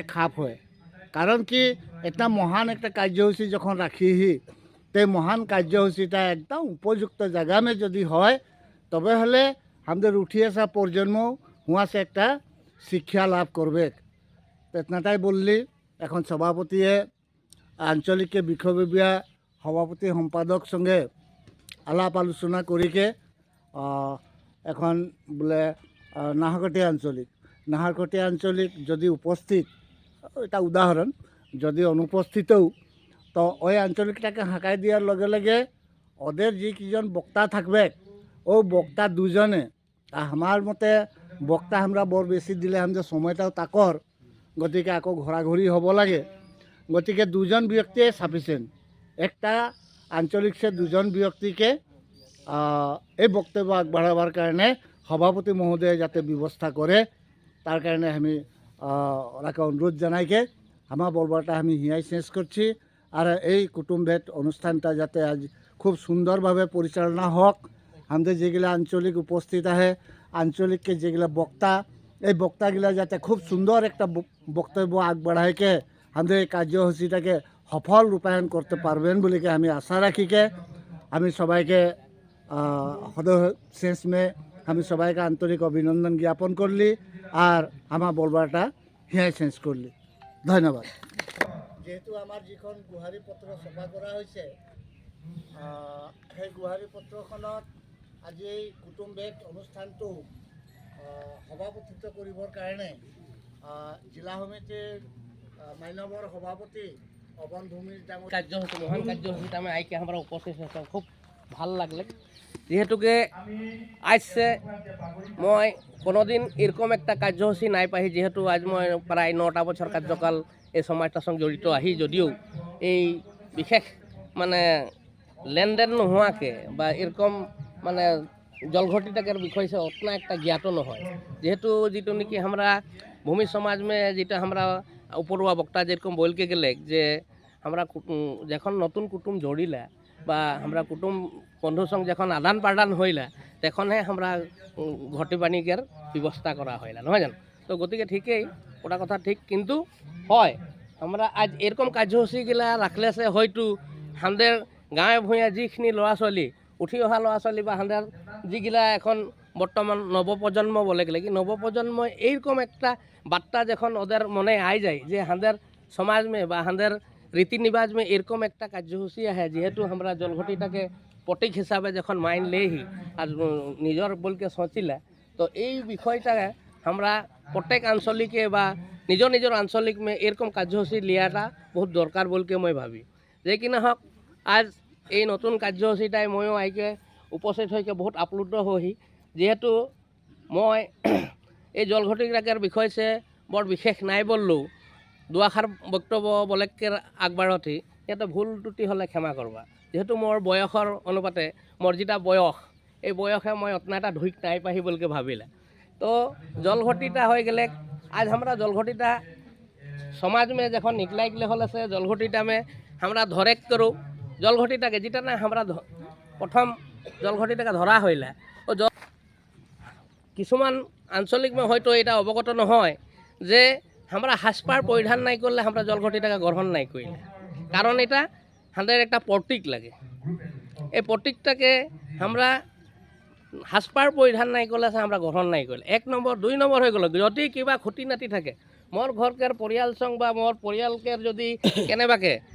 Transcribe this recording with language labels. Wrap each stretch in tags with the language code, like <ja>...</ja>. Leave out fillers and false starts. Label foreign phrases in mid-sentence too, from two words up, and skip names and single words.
<bn>খাপ হয় কারণ কি একটা মহান একটা কার্যসূচী যখন রাখিহি তো মহান কার্যসূচীটা একদম উপযুক্ত জায়গা মে যদি হয় তবে হলে আমাদের উঠি আসা প্রজন্ম হুঁয়াশে একটা শিক্ষা লাভ করবে এতনাটাই বললি এখন সভাপতিয়ে আঞ্চলিকে বিষয়ববীয়া সভাপতি সম্পাদক সঙ্গে আলাপ আলোচনা করিকে এখন বলে নাহরকটীয়া আঞ্চলিক যদি উপস্থিত এটা উদাহরণ যদি অনুপস্থিতও তো ওই আঞ্চলিকটাকে হাঁকাই দেওয়ার লগে লগে ওদের যে কিজন বক্তা থাকবে ও বক্তা দুজনে আমার মতে বক্তা আমরা বড় বেশি দিলে আমাদের সময়টাও তাকর গতিকে আকৌ ঘোরাঘুরি হব লাগে গতিকে দুজন ব্যক্তিয়ে সাফিসিয়েন্ট একটা আঞ্চলিক সে দুজন ব্যক্তিকে এই বক্তব্য আগবাড়াবার কারণে সভাপতি মহোদয় যাতে ব্যবস্থা করে তার কারণে আমি ওনাকে অনুরোধ জানাইকে আমার বলবাটা আমি হিয়াই শেষ করছি আর এই কুটুমভেদ অনুষ্ঠানটা যাতে আজ খুব সুন্দরভাবে পরিচালনা হোক আমাদের যেগুলা আঞ্চলিক উপস্থিত আহে আঞ্চলিককে যেগুলা বক্তা এই বক্তাগুলা যাতে খুব সুন্দর একটা বক্তব্য আগবাড়াইকে আমাদের এই কার্যসূচীটাকে সফল রূপায়ণ করতে পারবেন বলিকে আমি আশা রাখিকে আমি সবাইকে শেষ মে আমি সবাইকে আন্তরিক অভিনন্দন জ্ঞাপন করলি আর আমার বলবাটা হিয়াই শেষ করলি ধন্যবাদ যেহেতু আমার যখন গুহারি পত্র ছপা করা হয়েছে</bn> <as>সেই গুহারি পত্রখনত আজি এই কুটুমভেদ অনুষ্ঠানটো সভাপতিত্ব কৰিবৰ কাৰণে জিলা সমিতিৰ মান্যবৰ সভাপতি</as> <bn>কার্যসূচী মহান কার্যসূচীতে আমি আইকে আমরা উপস্থিত হয়েছে খুব ভাল লাগলে যেহেতুকে আজকে মই কোনোদিন এরকম একটা কার্যসূচী নাই পাহি যেহেতু আজ মই প্রায় 9টা বছর কার্যকাল এই সমাজটার সঙ্গে জড়িত আহি যদিও এই বিশেষ মানে লেনদেন নোহোৱাকে বা এরকম মানে জলঘটিটাকের বিষয় সে অতনা একটা জ্ঞাত নহয় যেহেতু যেটো নাকি আমরা ভূমি সমাজ में যেটা আমরা উপরওয়া বক্তা যেরকম বলকে গেলে যে আমরা যখন নতুন কুটুম জড়িলা বা আমরা কুটুম বন্ধুর সঙ্গে যখন আদান প্রদান হইলা তখনহে আমরা ঘটি বাণিজ্যের ব্যবস্থা করা হইলা নহয় জানো তো গতিকে ঠিকই ওটা কথা ঠিক কিন্তু হয় আমরা আজ এরকম কার্যসূচীগিলা রাখলে সে হয়তো আমাদের গাঁৱে ভূঞে</bn> <as>যিখিনি ল'ৰা ছোৱালী উঠি অহা ল'ৰা ছোৱালী</as> <bn>বা আমাদের যিগিলা এখন বর্তমান নবপ্রজন্ম বলে গেলে কি নবপ্রজন্ম এইরকম একটা বার্তা যখন ওদের মনে আই যায় যে আমাদের সমাজ में বা আমাদের রীতি নিবাজ में এরকম একটা কার্যসূচী আহে যেহেতু আমরা জলঘটিটাকে প্রতীক হিসাবে যখন মাইন লেহি আর নিজের বলকে সচিলা তো এই বিষয়টা আমরা প্রত্যেক আঞ্চলিকে বা নিজের আঞ্চলিক में এরকম কার্যসূচী লিয়াটা বহুত দরকার বলকে মই ভাবি যে কিনা হোক আজ এই নতুন কার্যসূচীটাই ময়ো আইকে উপস্থিত হইকে বহুত আপ্লুত হহি যেহেতু মই এই জলঘটিটাকের বিষয় সে</bn> <as>বৰ বিশেষ নাই বললেও দুআষাৰ বক্তব্য বলেকে আগবাঢ়তি ইয়াতে ভুল ত্ৰুটি হ'লে ক্ষমা কৰবা যেহেতু মোৰ বয়সৰ অনুপাতে মোৰ যেটা বয়স</as> <bn>এই বয়সে মই অতনা এটা ঢুক নাই পাহি বলকে ভাবিলে তো জলঘটিটা হয়ে গেলে আজ আমরা জলঘটিটা সমাজ में যখন নিকলাই গেলে হলে সে জলঘটিটা में আমরা ধরেক করো জলঘটিটাকে যেটা না আমরা প্রথম জলঘটিটাকে ধরা হইলা ও কিছুমান আঞ্চলিক में হয়তো এটা অবগত নহয় যে আমরা হাসপার পরিধান নাই করলে আমরা জলঘটিটাকে গ্রহণ নাই করিলে কারণ এটা আমাদের একটা প্রতীক লাগে এই প্রতীকটাকে আমরা হাসপার পরিধান নাই করলে আমরা গ্রহণ নাই করলে 1 নম্বর 2 নম্বর হয়ে গেল যদি কিবা খুঁটি নাতি থাকে মোর ঘরকের পরিয়াল সং বা মোর পরিয়ালকের যদি কেনেবাকে</bn>